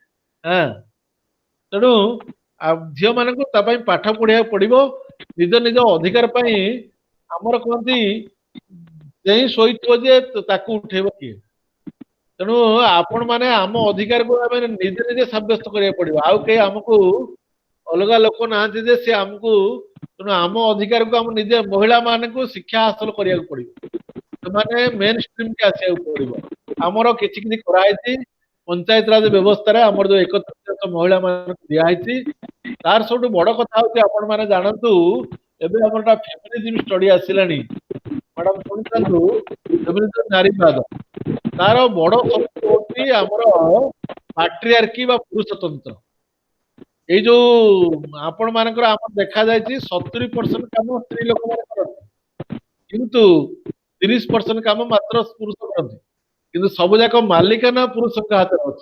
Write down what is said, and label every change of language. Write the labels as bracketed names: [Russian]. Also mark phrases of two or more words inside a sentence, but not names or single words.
[Odia] ତେଣୁ ଝିଅ ମାନଙ୍କୁ ତା ପାଇଁ ପାଠ ପଢିବାକୁ ପଡିବ ନିଜ ନିଜ ଅଧିକାର ପାଇଁ ଆମର କହନ୍ତି ଯେହିଁ ଶୋଇଥିବ ଯେ ତାକୁ ଉଠେଇବ କିଏ ତେଣୁ ଆପଣ ମାନେ ଆମ ଅଧିକାରକୁ ଆମେ ନିଜେ ନିଜେ ସାବ୍ୟସ୍ତ କରିବାକୁ ପଡିବ ଆଉ କେହି ଆମକୁ ଅଲଗା ଲୋକ ନାହାନ୍ତି ଯେ ସେ ଆମକୁ ତେଣୁ ଆମ ଅଧିକାରକୁ ଆମ ନିଜେ ମହିଳା ମାନଙ୍କୁ ଶିକ୍ଷା ହାସଲ କରିବାକୁ ପଡିବ ସେମାନେ ମେନ୍ ଷ୍ଟ୍ରିମ୍ କି ଆସିବାକୁ ପଡିବ ଆମର କିଛି କିଛି କରାହେଇଛି ପଞ୍ଚାୟତ ରାଜ ବ୍ୟବସ୍ଥା ଆମର ଯୋ 31% ମହିଳା ମାନଙ୍କୁ ଦିଆହେଇଛି ତାର ସବୁଠୁ ବଡ କଥା ହଉଛି ଆପଣ ମାନେ ଜାଣନ୍ତୁ ଏବେ ଆମର [English] feminism study [Odia] ଆସିଲାଣି ମ୍ୟାଡାମ ଶୁଣିଥାନ୍ତୁ ଫେମିନିଜିମ୍ ନାରୀବାଦ ତାର ବଡ ଶକ୍ତି ହଉଛି ଆମର ପାଟ୍ରିଆର୍କି ବା ପୁରୁଷତନ୍ତ୍ର ଏଇ ଯୋଉ ଆପଣ ମାନଙ୍କର ଆମର ଦେଖାଯାଇଛି 70% କାମ ସ୍ତ୍ରୀ ଲୋକମାନେ କରନ୍ତି କିନ୍ତୁ 30% କାମ ମାତ୍ର ପୁରୁଷ କରନ୍ତି କିନ୍ତୁ ସବୁ ଯାକ ମାଲିକାନା ପୁରୁଷଙ୍କ ହାତରେ ଅଛି